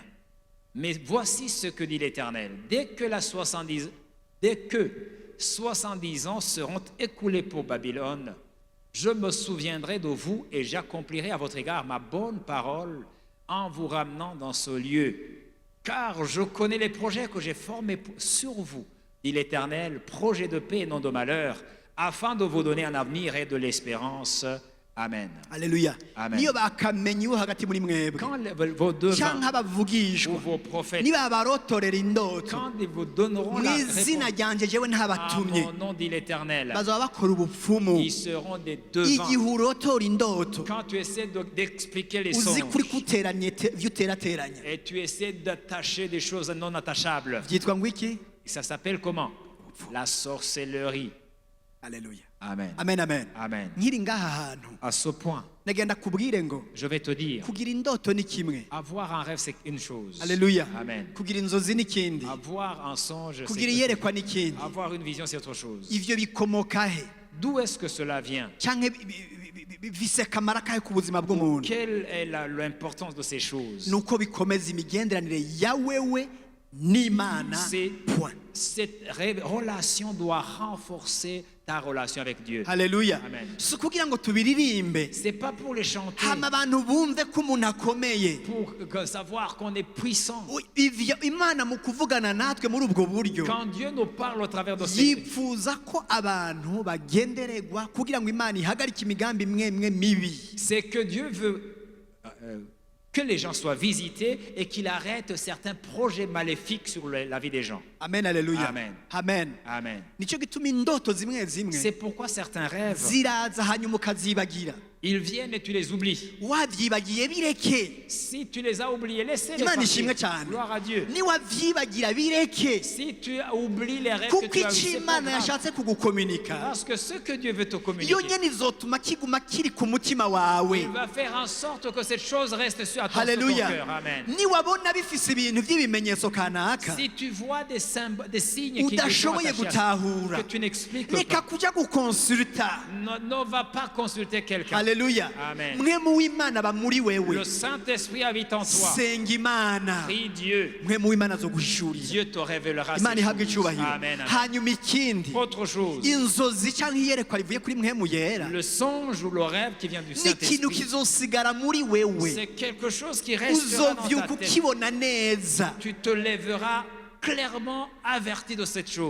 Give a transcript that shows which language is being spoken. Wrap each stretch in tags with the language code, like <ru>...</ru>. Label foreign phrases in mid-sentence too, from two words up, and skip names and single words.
<fr>Mais voici ce que dit l'Éternel. Dès que 70 ans seront écoulés pour Babylone, je me souviendrai de vous et j'accomplirai à votre égard ma bonne parole en vous ramenant dans ce lieu. Car je connais les projets que j'ai formés sur vous, dit l'Éternel, projets de paix et non de malheur, afin de vous donner un avenir et de l'espérance. Amen. Haleluya. Amen.</fr> <rn>Niyo bakamenye hagati muri mwebwe</rn> <fr>Quand vos devins</fr> <rn>canke</rn> <fr>ou</fr> <rn>abavugishwa</rn> <fr>vos prophètes,</fr> <rn>niba barotorera indoto</rn> <fr>quand ils vous donneront</fr> <rn>mu</rn> <fr>la</fr> <rn>izina</rn> <fr>réponse</fr> <rn>ryanje jewe</rn> <fr>à</fr> <rn>ntabatumye</rn> <fr>mon nom, dit l'Éternel,</fr> <rn>bazoba bakora ubupfumu</rn> <fr>ils seront des devins.</fr> <rn>igihe urotora indoto</rn> <fr>Quand tu essaies d'expliquer les</fr> <rn>uzi</rn> <fr>songes</fr> <rn>kuri kuteranye vyuterateranya</rn> <fr>et tu essaies d'attacher des choses non attachables,</fr> <rn>vyitwa ngo iki.</rn> <fr>ça s'appelle comment? La sorcellerie. Haleluya. Amen. Amen, amen. Amen.</fr> <rn>nkiri ngaha hantu</rn> <fr>À ce point,</fr> <rn>nagenda kubwire ngo</rn> <fr>je vais te dire,</fr> <rn>kugira indoto ni kimwe.</rn> <fr>avoir un rêve, c'est une chose. Haleluya. Amen.</fr> <rn>kugira inzozi ni kindi,</rn> <fr>Avoir un songe, c'est</fr> <rn>kugira</rn> <fr>autre</fr> <rn>iyerekwa ni</rn> <fr>chose.</fr> <rn>kindi.</rn> <fr>Avoir une vision, c'est autre chose.</fr> <rn>ivyo bikomoka he</rn> <fr>D'où est-ce que cela vient?</fr> <rn>canke bifise akamaro kahe ku buzima bw'umuntu?</rn> <fr>Quelle est l'importance de ces choses?</fr> <rn>nuko bikomeza imigenderanire ya wewe n'Imana.</rn> <fr>C'est- Point. Cette relation doit renforcer ta relation avec Dieu. Haleluya. Amen.</fr> <rn>si kugira ngo tubiririmbe</rn> <fr>C'est pas pour les chanter,</fr> <rn>hama abantu bumve ko umuntu akomeye.</rn> <fr>pour savoir qu'on est puissant.</fr> <rn>ivyo Imana mu kuvugana natwe muri ubwo buryo</rn> <fr>Quand Dieu nous parle au travers de ces...</fr> <rn>yifuza ko abantu bagendererwa kugira ngo Imana ihagarike imigambi imwe imwe mibi.</rn> <fr>C'est que Dieu veut que les gens soient visités et qu'il arrête certains projets maléfiques sur la vie des gens. Amen, haleluya. Amen. Amen. Amen.</fr> <rn>nicyo gituma indoto zimwe zimwe</rn> <fr>C'est pourquoi certains rêves,</fr> <rn>ziraza hanyuma ukazibagira.</rn> <fr>ils viennent et tu les oublies.</fr> <rn>wavyibagiye bireke.</rn> <fr>Si tu les as oubliés, laissez-les</fr> <rn>Imana</rn> <fr>partir.</fr> <rn>ishimwe cyane.</rn> <fr>Gloire à Dieu.</fr> <rn>niwavyibagira bireke,</rn> <fr>Si tu oublies les rêves que</fr> <rn>kuko</rn> <fr>tu as eus,</fr> <rn>icyo</rn> <fr>c'est pas</fr> <rn>Imana</rn> <fr>grave.</fr> <rn>yashatse kugukominika</rn> <fr>Parce que ce que Dieu veut te</fr> <rn>iyo</rn> <fr>communiquer,</fr> <rn>nyene izotuma kiguma kiri ku mutima wawe.</rn> <fr>il va faire en sorte que cette chose reste sur ton Haleluya. cœur. Amen.</fr> <rn>niwabona bifise ibintu by'ibimenyetso kanaka</rn> <fr>Si tu vois des signes qui sont</fr> <rn>udashoboye</rn> <fr>attachés à-</fr> <rn>gutahura,</rn> <fr>que tu n'expliques</fr> <rn>reka</rn> <fr>pas,</fr> <rn>kuja gukonsulta.</rn> <fr>ne va pas consulter quelqu'un. Haleluya. Amen.</fr> <rn>mwemu w'Imana aba muri wewe.</rn> <fr>Le Saint-Esprit habite en toi.</fr> <rn>senga Imana,</rn> <fr>Prie Dieu.</fr> <rn>mwemu w'Imana azoguhishurira.</rn> <fr>Dieu te révélera ces</fr> <rn>Imana ihabwe</rn> <fr>choses.</fr> <rn>icyubahiro. Amen. Amen. hanyuma ikindi,</rn> <fr>Autre chose,</fr> <rn>inzozi cyangwa iyerekwa rivuye kuri mwemu yera</rn> <fr>le songe ou le rêve qui vient du</fr> <rn>ni ikintu</rn> <fr>Saint-Esprit,</fr> <rn>kizosigara muri wewe.</rn> <fr>c'est quelque chose qui restera dans</fr> <rn>uzovyuka</rn> <fr>ta tête.</fr> <rn>ukibona neza.</rn> <fr>Tu te lèveras clairement averti de cette chose.</fr>